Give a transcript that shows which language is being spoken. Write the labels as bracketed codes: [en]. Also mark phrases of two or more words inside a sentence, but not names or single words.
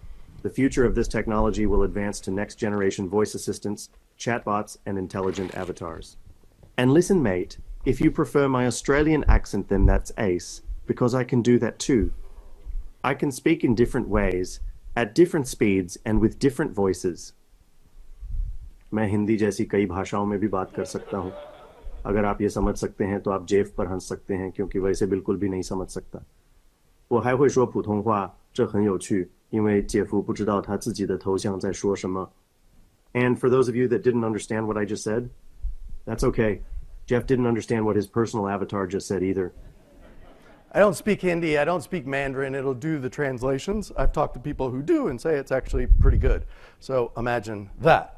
[en] The future of this technology will advance to next-generation voice assistants, chatbots, and intelligent avatars. And listen, mate, if you prefer my Australian accent, then that's ace, because I can do that too. I can speak in different ways, at different speeds, and with different voices. [hi] मैं हिंदी जैसी कई भाषाओं में भी बात कर सकता हूँ. अगर आप ये समझ सकते हैं तो आप जेफ पर हंस सकते हैं क्योंकि वैसे बिल्कुल भी नहीं समझ सकता. [zh] 我还会说普通话，这很有趣，因为姐夫不知道他自己的头像在说什么. [en] And for those of you that didn't understand what I just said, that's okay. Jeff didn't understand what his personal avatar just said either. I don't speak Hindi, I don't speak Mandarin, it'll do the translations. I've talked to people who do and say it's actually pretty good. So imagine that.